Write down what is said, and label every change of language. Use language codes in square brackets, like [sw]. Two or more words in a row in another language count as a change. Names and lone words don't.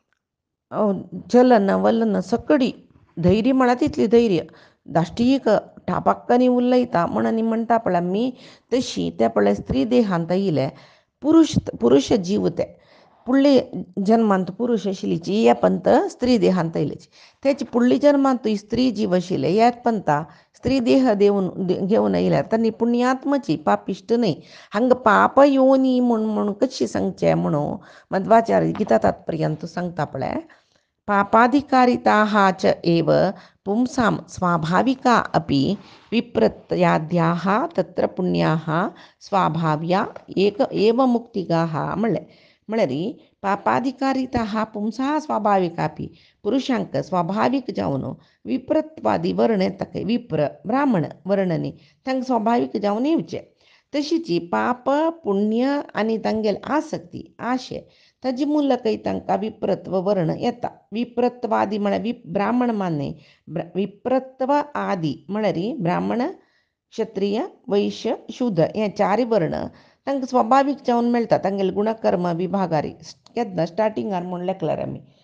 [kok] चलन वलन सकडी धैर्य म्हळ्यार तितली धैर्य दाश्टीक ठापाक्कानी उलयता म्हण आनी म्हणटा पळय आमी तशी ते पळय स्त्री देहांत येयले पुरुश जीव ते फुडले जन्मांत पुरुश आशिल्लीची हे पंत स्त्री देहांत येयलेची. तेची फुडली जन्मांत स्त्री जीव आशिल्ले हे पंता स्त्री देह घेवन येयल्यार तांणी पुण्यात्माची पापिश्ट न्हय. हांगा पाप योनी म्हूण कशी सांगचे म्हणून मध्वाचार्य गीता तात्पर्यांत सांगता पळय [sa] पापाधिकारिताः च एव पुंसां स्वाभाविका अपि विप्रत्याद्याः तत्र पुण्याः स्वाभाव्या एव मुक्तिगाः [kok] म्हळ्यार [sa] पापाधिकारिताः पुंसां स्वाभाविका अपि [kok] पुरुशांक स्वाभाविक जावन विप्रत्वादी वर्ण येता विप्र ब्राह्मण वर्ण न्ही तांकां स्वाभाविक जावन येवचे. तशीची पाप पुण्य आनी तांगेले आसक्ती आशे ताजी मुलकय तांकां विप्रत्व वर्ण येता. विप्रत्वादी म्हळ्यार ब्राह्मण मान्य विप्रत्व आदी म्हळ्यार ब्राह्मण क्षत्रिय वैश्य शूद्र हे चारय वर्ण तांकां स्वाभावीक जावन मेळटा तांगेले गुणकर्म विभागारी केन्ना स्टार्टिंगार म्हूण लेखल्यार आमी.